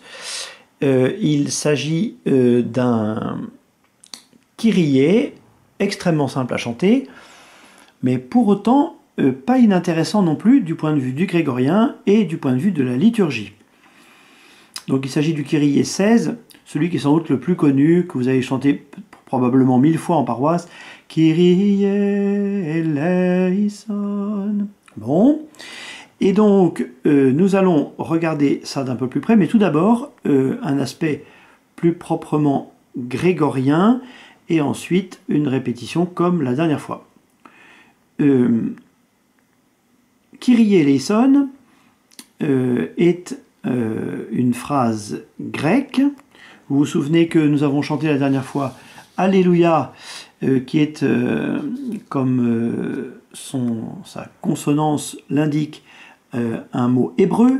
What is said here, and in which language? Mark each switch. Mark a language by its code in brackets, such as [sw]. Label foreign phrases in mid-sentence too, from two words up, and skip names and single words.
[fr] Il s'agit d'un kyrie extrêmement simple à chanter, mais pour autant pas inintéressant non plus du point de vue du grégorien et du point de vue de la liturgie. Donc il s'agit du kyrie 16, celui qui est sans doute le plus connu, que vous avez chanté probablement 1000 fois en paroisse. [el] Κύριε ελέησον. [fr] Bon. Et donc nous allons regarder ça d'un peu plus près, mais tout d'abord un aspect plus proprement grégorien et ensuite une répétition comme la dernière fois. [el] Κύριε ελέησον [fr] est une phrase grecque. Vous vous souvenez que nous avons chanté la dernière fois Alléluia, qui est, comme sa consonance l'indique, un mot hébreu.